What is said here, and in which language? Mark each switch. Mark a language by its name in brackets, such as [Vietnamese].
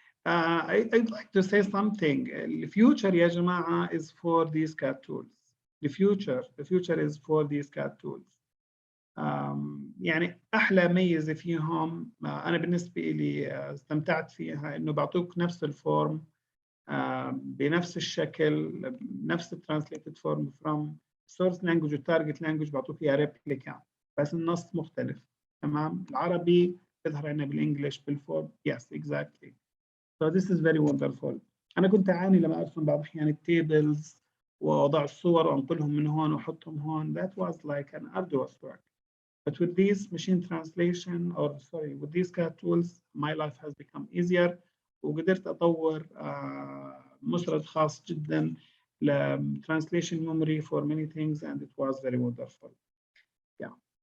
[English] I'd like to say something. The future [Arabic] يا جماعة [English] is for these CAT tools. The future is for these CAT tools. [Arabic] يعني أحلى ميزة فيهم أنا بالنسبة لي استمتعت فيها إنه بعطوك نفس الفورم بنفس الشكل, نفس [English] translated form from source language [Arabic] و [English] target language, [Arabic] بعطوك فيها replica بس النص مختلف. تمام. العربي بيظهر عندنا بالإنجليش بالفورم. [English] Yes, exactly. So this is very wonderful. [Arabic] أنا كنت أعاني لما أرسم بعض الأحيان التيبلز وأضع الصور وأنقلهم من هون وأحطهم هون. [English] That was like an arduous work. But with these machine translation, with these CAT tools, my life has become easier. [Arabic] وقدرت أطور مسرد خاص جدا ل [English] translation memory for many things, and it was very wonderful. Yeah.